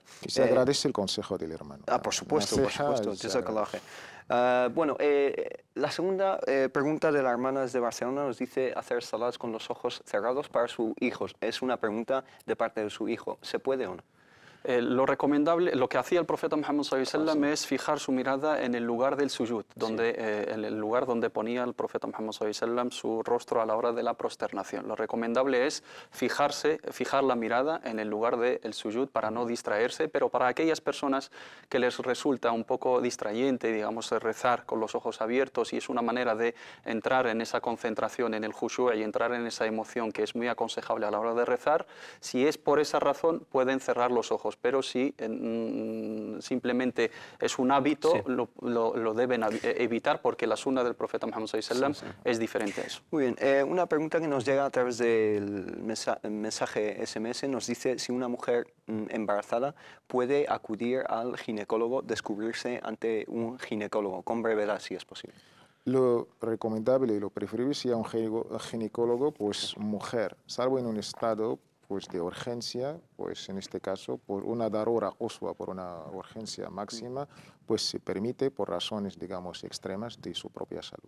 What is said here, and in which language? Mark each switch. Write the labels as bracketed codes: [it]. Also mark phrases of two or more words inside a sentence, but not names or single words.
[es] Y se agradece el consejo del hermano. Por supuesto, por supuesto. Bueno, la segunda pregunta de la hermana desde Barcelona nos dice hacer salats con los ojos cerrados para su hijo. Es una pregunta de parte de su hijo. ¿Se puede o no? Lo recomendable, lo que hacía el profeta Muhammad [ar] صلى الله عليه وسلم [es] es fijar su mirada en el lugar del sujud, en el lugar donde ponía el profeta Muhammad [ar] صلى الله عليه وسلم [es] su rostro a la hora de la prosternación. Lo recomendable es fijar la mirada en el lugar del sujud para no distraerse, pero para aquellas personas que les resulta un poco distrayente, digamos, rezar con los ojos abiertos, y es una manera de entrar en esa concentración, en el khushu' y entrar en esa emoción que es muy aconsejable a la hora de rezar, si es por esa razón pueden cerrar los ojos. Pero si simplemente es un hábito, lo deben evitar, porque la sunna del profeta Muhammad [ar] صلى الله عليه وسلم [es] es diferente a eso. Muy bien, una pregunta que nos llega a través del mensaje SMS nos dice si una mujer embarazada puede acudir al ginecólogo, descubrirse ante un ginecólogo con brevedad, si es posible. Lo recomendable y lo preferible sea un ginecólogo, pues mujer, salvo en un estado pues de urgencia, pues en este caso por una [ar] ضرورة قصوى, [es] por una urgencia máxima, pues se permite por razones, digamos, extremas de su propia salud.